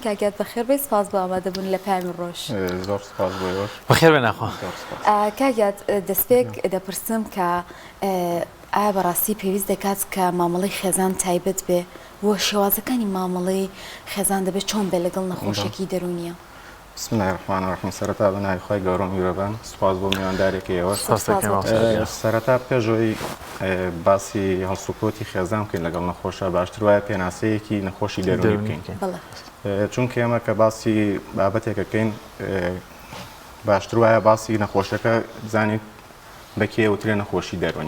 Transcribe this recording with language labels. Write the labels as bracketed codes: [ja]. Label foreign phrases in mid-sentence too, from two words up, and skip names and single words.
[ckb] کاگیات بەخێر بێ سپاس بۆ ئامادەبوون لە پامی ڕۆژ. زۆر سپاس بەخێر بێ ناخوا. کاگیات دەستپێک دەپرسم کە ئایا بەڕاستی پێویست دەکات کە مامەڵەی خێزان تایبەت بێ و شێوازەکانی مامەڵەی خێزان دەبێت چۆن بێ لەگەڵ نەخۆشیێکی دەرونیە؟ [ar] بسم الله الرحمن الرحیم. [ckb] سەرەتا بەناوی خۆی گەورەم میرەبان سوپاس بۆ میواندارێکیەوە. سەرەتا پێشەوەی باسی هەڵسوکۆتی خێزان بکەین لەگەڵ نەخۆشە باشتر وایە پێناسەیەکی نەخۆشی دەرونی بکەین، چونکە ئێمە کە باسی بابەتێکەکەین باشتر وایە باسی نەخۆشەکە بزانین بەکێ وترێ نەخۆشی دەرونی.